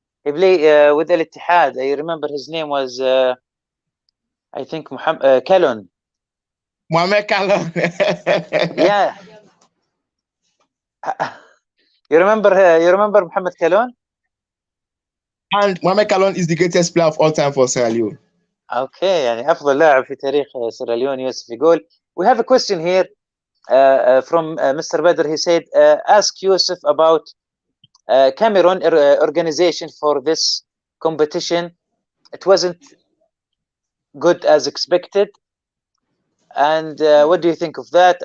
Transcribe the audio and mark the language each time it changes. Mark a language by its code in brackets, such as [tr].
[en] He played with Al Ittihad. I remember his name was I think Kalon. Mohamed Kalon. Yeah. You remember Mohamed Kalon? And Mohamed Kalon is the greatest player of all time for Sierra [ar] Okay, يعني أفضل لاعب في تاريخ سيراليون. يوسف يقول [en] we have a question here from Mr. Badr. He said ask Yusuf about Cameroon organization for this competition. It wasn't good as expected, and what do you think of that?